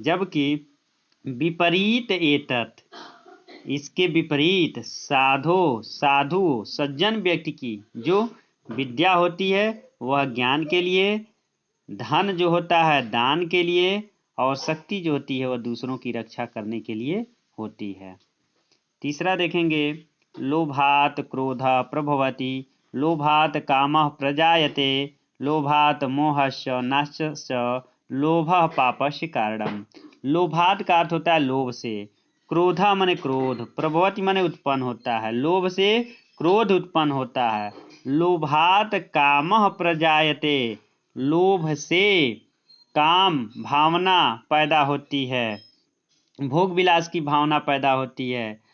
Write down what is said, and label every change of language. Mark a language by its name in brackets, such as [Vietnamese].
[Hindi] जबकि विपरीत एतत्, इसके विपरीत साधु सज्जन व्यक्ति की जो विद्या होती है वह ज्ञान के लिए, धन जो होता है दान के लिए, और शक्ति जो होती है वह दूसरों की रक्षा करने के लिए होती है। तीसरा देखेंगे। [Sanskrit] लोभात क्रोधः प्रभवति, लोभात कामः प्रजायते, लोभात मोहस्य नाशस्य, लोभः पापस्य कारणम। [Hindi] लोभात का अर्थ होता है लोभ से, क्रोधा माने क्रोध, प्रभवति माने उत्पन्न होता है, लोभ से क्रोध उत्पन्न होता है। [Sanskrit] लोभात कामः प्रजायते, [Hindi] लोभ से काम भावना पैदा होती है, भोग विलास की भावना पैदा होती है।